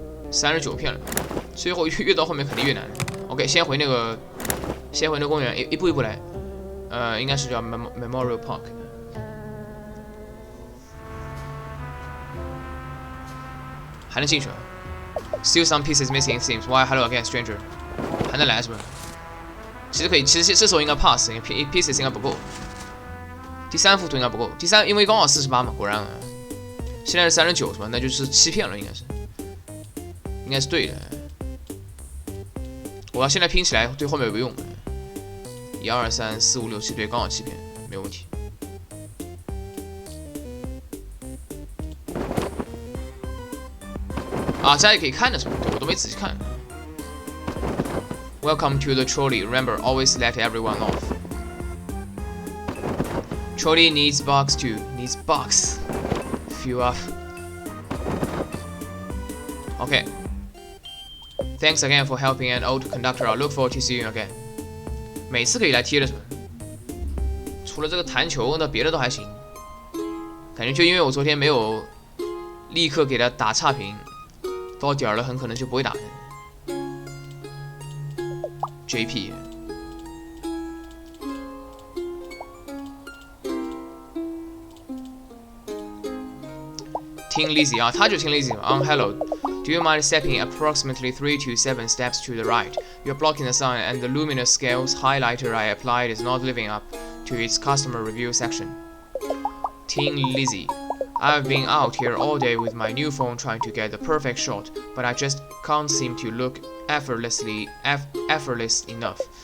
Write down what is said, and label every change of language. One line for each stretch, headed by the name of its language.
Chinese: 39片了，最后越到后面肯定越难。OK， 先回那个公园，一步一步来。应该是叫 Memorial Park。还能进去啊
English: ？Still some pieces missing it seems. Why hello again, stranger？
Chinese: 还能来是不是？其实可以，其实这时候应该 pass， pieces 应该不够。第3幅图应该不够，因为刚好48嘛，果然。现在是39是吧？那就是7片了，应该是对的。我要现在拼起来，对后面有个用。1、2、3、4、5、6、7，对，刚好7片，没有问题。啊，这里可以看的是吧？对，我都没仔细看。
English: Welcome to the trolley. Remember, always let everyone off. Trolley needs box too. Needs box. Fill up. Okay. Thanks again for helping an old conductor. I look forward to seeing you again.
Chinese: 每次可以来贴的是吧？除了这个弹球，那别的都还行。感觉就因为我昨天没有立刻给他打差评，到点儿了很可能就不会打的。 JP。听 Lizzy 啊，他就听 Lizzy。
English: Hello. Do you mind stepping approximately 3 to 7 steps to the right? You're blocking the sun, and the luminous scales highlighter I applied is not living up to its customer review section. Teen Lizzy. I've been out here all day with my new phone trying to get the perfect shot, but I just can't seem to look effortless enough.